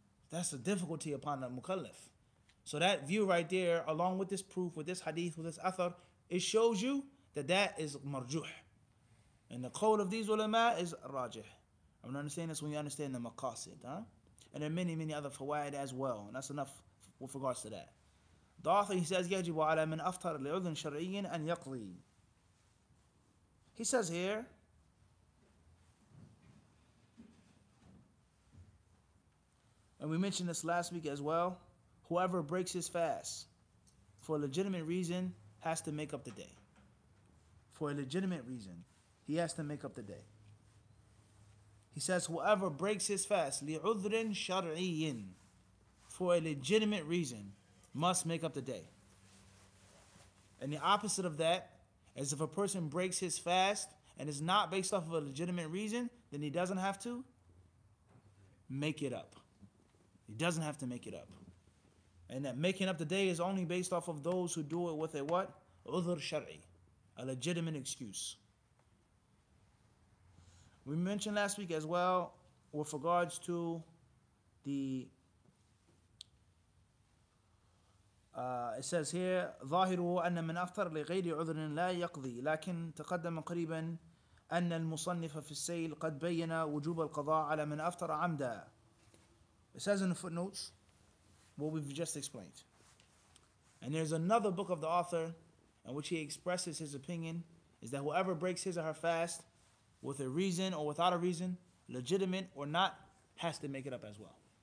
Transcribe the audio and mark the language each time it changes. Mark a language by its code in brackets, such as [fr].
[en] That's a difficulty upon the mukallaf. So that view right there, along with this proof, with this hadith, with this athar, it shows you that is marjuh. And the qawl of these ulama is rajih. I'm understanding this when you understand the maqasid. And there are many other fawaid as well. And that's enough with regards to that. The author, he says, [ar] يَجِبُ عَلَى مَنْ أَفْطَرَ لِعُذْرٍ شَرْعِيٍّ أَنْ يَقْضِي. [en] He says here, and we mentioned this last week as well, whoever breaks his fast for a legitimate reason has to make up the day. For a legitimate reason, he has to make up the day. He says, whoever breaks his fast, [ar] لِعُذْرٍ شَرْعِيٍّ, [en] for a legitimate reason, must make up the day. And the opposite of that is if a person breaks his fast and is not based off of a legitimate reason, then he doesn't have to make it up. He doesn't have to make it up. And that making up the day is only based off of those who do it with a what? Udhr shar'i, a legitimate excuse. We mentioned last week as well with regards to the it says here [ar] ظاهره أن من أفطر لغير عذر لا يقضي لكن تقدم قريبا أن المصنف في السيل قد بين وجوب القضاء على من أفطر عمدا. [en] It says in the footnotes what we've just explained. And there's another book of the author in which he expresses his opinion is that whoever breaks his or her fast with a reason or without a reason, legitimate or not, has to make it up as well.